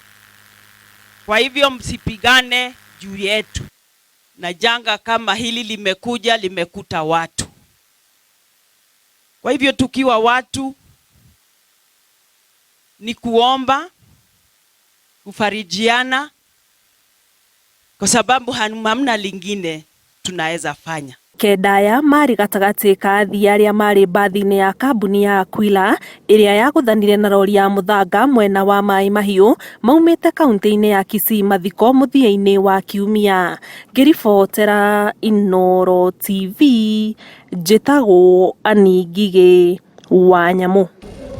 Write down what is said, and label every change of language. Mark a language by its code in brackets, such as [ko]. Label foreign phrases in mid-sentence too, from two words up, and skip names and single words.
[sw] Kwa hivyo msipigane juu yetu, na janga kama hili limekuta watu. Kwa hivyo tukiwa watu ni kuomba, kufarijiana, kwa sababu hamna lingine tunaweza fanya. [ki] Kendaya mari gatagati ka athii arĩa marĩ mbathi-inĩ ya kambuni ya Aquila ĩrĩa yagũthanire na rori ya mũthanga mwena wa Mai Mahiũ maumĩte kaunti-inĩ ya Kisii mathiko mũthia-inĩ wa kiumia. Ngĩribotera Inooro TV, njĩtagwo Anĩ Ngigĩ wa Nyamũ.